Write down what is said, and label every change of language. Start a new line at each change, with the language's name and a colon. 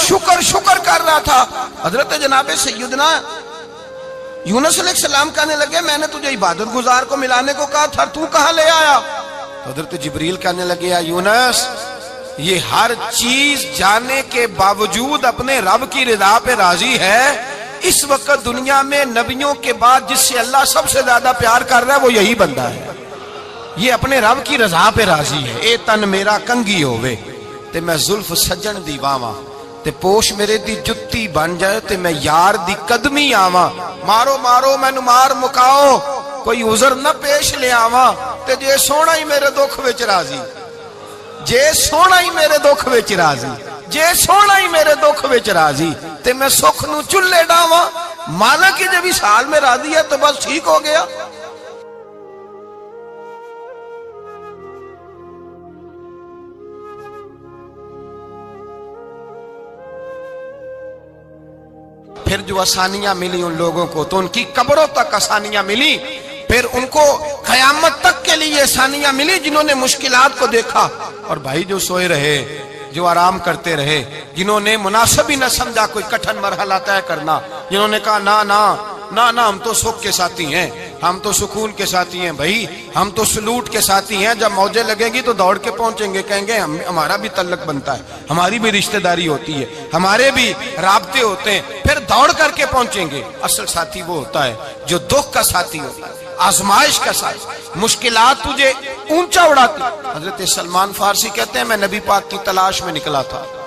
Urdu: شکر شکر کر رہا تھا. حضرت جناب سیدنا یونس علیہ السلام کہنے لگے میں نے تجھے عبادت گزار کو ملانے کو کہا تھا، تو کہاں لے آیا؟ حضرت جبریل کہنے لگے یا یونس یہ ہر چیز جانے کے باوجود اپنے رب کی رضا پہ راضی ہے. اس وقت دنیا میں نبیوں کے بعد جس سے اللہ سب سے زیادہ پیار کر رہا ہے وہ یہی بندہ ہے. یہ اپنے رب کی رضا پہ راضی ہے.
Punjabi: اے تن میرا کنگی ہوئے تے میں زلف سجن دی واواں، تے پوش میرے دی جتی بن جائے تے میں یار دی قدمی آواں. مارو مارو مینو مار مکاؤ کوئی عذر نہ پیش لے آواں. تے جے سونا ہی میرے دکھ وچ راضی، جے سونا ہی میرے دکھ وچ راضی، جے سونا ہی میرے دکھ وچ راضی تے میں سکھ نو چلے ڈاواں.
Urdu: مالک کی جب اس حال میں راضی ہے تو بس ٹھیک ہو گیا. پھر جو آسانیاں ملی ان لوگوں کو تو ان کی قبروں تک آسانیاں ملی. پھر ان کو قیامت تک کے لیے آسانیاں ملی جنہوں نے مشکلات کو دیکھا. اور بھائی جو سوئے رہے، جو آرام کرتے رہے، جنہوں نے مناسب ہی نہ سمجھا کوئی کٹھن مرحلہ طے کرنا، جنہوں نے کہا نا نا نا نا ہم تو سکھ کے ساتھی ہیں، ہم تو سکون کے ساتھی ہیں بھائی، ہم تو سلوٹ کے ساتھی ہیں، جب موجیں لگیں گی تو دوڑ کے پہنچیں گے، کہیں گے ہمارا بھی تعلق بنتا ہے، ہماری بھی رشتہ داری ہوتی ہے، ہمارے بھی رابطے ہوتے ہیں، پھر دوڑ کر کے پہنچیں گے۔ اصل ساتھی وہ ہوتا ہے جو دکھ کا ساتھی ہوتا ہے، آزمائش کا ساتھ، مشکلات تجھے اونچا اڑاتی۔ حضرت سلمان فارسی کہتے ہیں میں نبی پاک کی تلاش میں نکلا تھا،